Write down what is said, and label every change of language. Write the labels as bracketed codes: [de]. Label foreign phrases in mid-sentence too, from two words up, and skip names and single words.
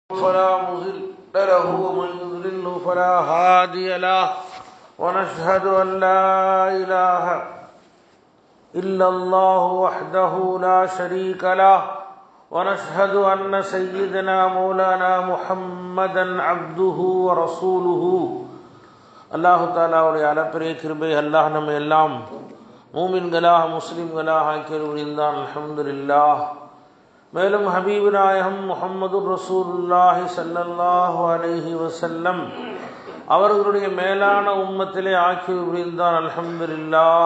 [ar] فلا مضل له ومن يضلل فلا هادي له ونشهد أن لا إله إلا الله وحده لا شريك له ونشهد أن سيدنا مولانا محمدا عبده ورسوله [ta] அல்லாஹு தாலாவுடைய அளப்பெரிய கிருபை அல்லாஹ் நம்ம எல்லாம் மூமின்களாக முஸ்லிம்களாக ஆக்கியருளிந்தான் அல்ஹம்துலில்லாஹ். மேலும் ஹபீபு நாயகம் முஹம்மது ரசூலுல்லாஹி [ar] صلى الله عليه وسلم [ta] அவர்களுடைய மேலான உம்மத்திலே ஆக்கியருளிந்தான் அல்ஹம்துலில்லாஹ்.